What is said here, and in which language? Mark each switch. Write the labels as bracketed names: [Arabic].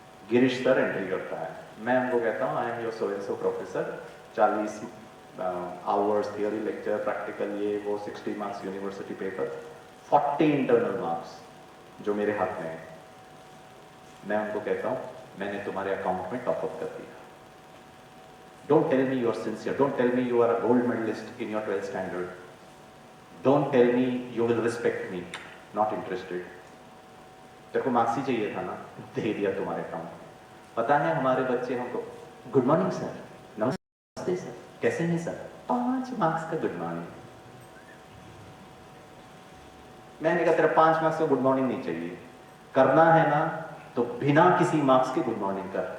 [Hindi] Girish sir entry करता है, मैं उनको कहता हूँ [English] I am your so and so professor, [Hindi] 40 hours theory lecture, practical, ये वो, 60 marks university paper, 40 internal marks जो मेरे हाथ में है। मैं उनको कहता हूँ मैंने तुम्हारे अकाउंट में टॉप अप कर दिया। [English] Don't tell me you're sincere. Don't tell me you are a gold medalist in your 12th standard. Don't tell me you will respect me. Not interested. [Hindi] तेरे को मार्क्स ही चाहिए था ना, दे दिया तुम्हारे अकाउंट में। पता है हमारे बच्चे हमको गुड मॉर्निंग सर, नमस्ते सर, कैसे हैं सर, 5 मार्क्स का गुड मॉर्निंग। मैंने कहा तेरा 5 मार्क्स का गुड मॉर्निंग नहीं चाहिए, करना है ना तो बिना किसी मार्क्स के गुड मॉर्निंग कर।